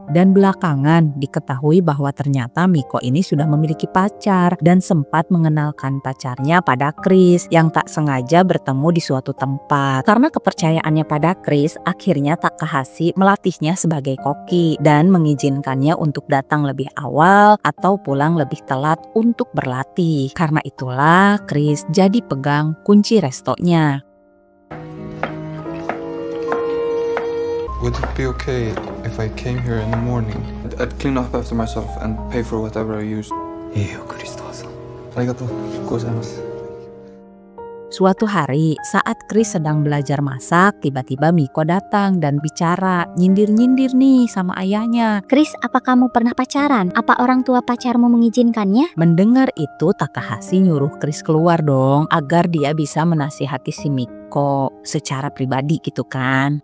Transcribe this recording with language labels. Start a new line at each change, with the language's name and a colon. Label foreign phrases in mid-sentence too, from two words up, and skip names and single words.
Indonesian: Dan belakangan diketahui bahwa ternyata Miko ini sudah memiliki pacar dan sempat mengenalkan pacarnya pada Chris yang tak sengaja bertemu di suatu tempat. Karena kepercayaannya pada Chris, akhirnya Takahashi melatihnya sebagai koki dan mengizinkannya untuk datang lebih awal atau pulang lebih telat untuk berlatih. Karena itulah Chris jadi pegang kunci restonya.
English: Would it be okay if I came here in the morning? I'd clean up after myself and pay for whatever I used.
Japanese: いいよ、クリストファーさん。ありがとうございます。
Indonesian: Suatu hari, saat Chris sedang belajar masak, tiba-tiba Miko datang dan bicara, nyindir-nyindir nih sama ayahnya. Chris, apa kamu pernah pacaran? Apa orang tua pacarmu mengizinkannya? Mendengar itu, Takahashi nyuruh Chris keluar dong, agar dia bisa menasihati si Miko secara pribadi gitu kan.